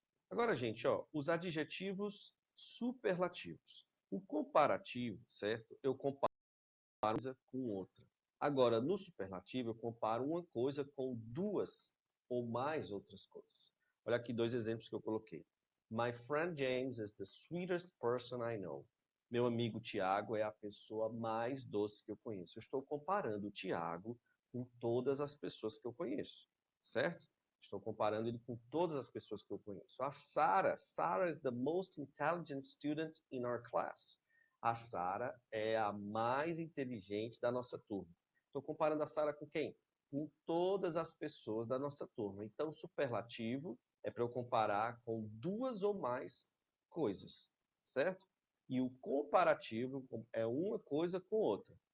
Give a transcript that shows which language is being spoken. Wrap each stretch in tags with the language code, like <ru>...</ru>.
<pt>Agora, gente, ó, os adjetivos superlativos. O comparativo, certo? Eu comparo uma coisa com outra. Agora, no superlativo, eu comparo uma coisa com duas ou mais outras coisas. Olha aqui 2 exemplos que eu coloquei.</pt> <en>My friend James is the sweetest person I know.</en> <pt>Meu amigo Tiago é a pessoa mais doce que eu conheço. Eu estou comparando o Tiago com todas as pessoas que eu conheço, certo? Estou comparando ele com todas as pessoas que eu conheço.</pt> <en>A Sarah is the most intelligent student in our class.</en> <pt>A Sarah é a mais inteligente da nossa turma. Estou comparando a Sarah com quem? Com todas as pessoas da nossa turma. Então, superlativo é para eu comparar com 2 ou mais coisas, certo? E o comparativo é uma coisa com outra.</pt>